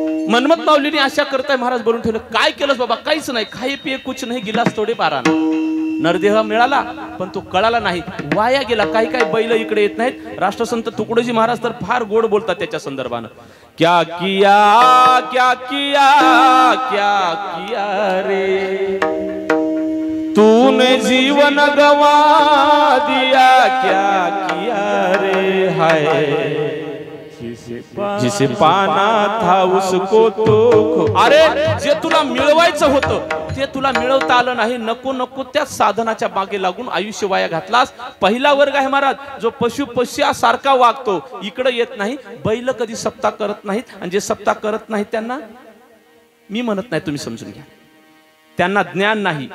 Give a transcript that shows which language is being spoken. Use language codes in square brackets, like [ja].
[mr] मनमत माऊलीने अशा करताय महाराज बोलून ठेवलं. काय केलंस बाबा? काहीच नाही. [hi] खाई पिये कुछ नाही, गिलास थोडे बारा. [mr] नरदेह मिळाला पण तो कळाला नाही, वाया गेला. काही काही बैल इकडे येत नाहीत. राष्ट्रसंत तुकडोजी महाराज तर फार गोड बोलतात त्याच्या संदर्भानं. [hi] क्या किया क्या किया क्या किया रे, तूने जीवन गवा दिया, क्या किया रे हाय, जिसे पाना था उसको तो. [mr] अरे जे तुला मिळवायचं होतं ते तुला मिळवता आलं नाही. नको नको त्या साधनाच्या मागे लागून आयुष्य वाया घातलास. पहिला वर्ग आहे महाराज जो पशु पश्यासारखा वागतो, इकडे येत नाही. बैल कधी सप्ताह करत नाहीत आणि जे सप्ताह करत नाहीत त्यांना मी म्हणत नाही, तुम्ही समजून घ्या, त्यांना ज्ञान नाही.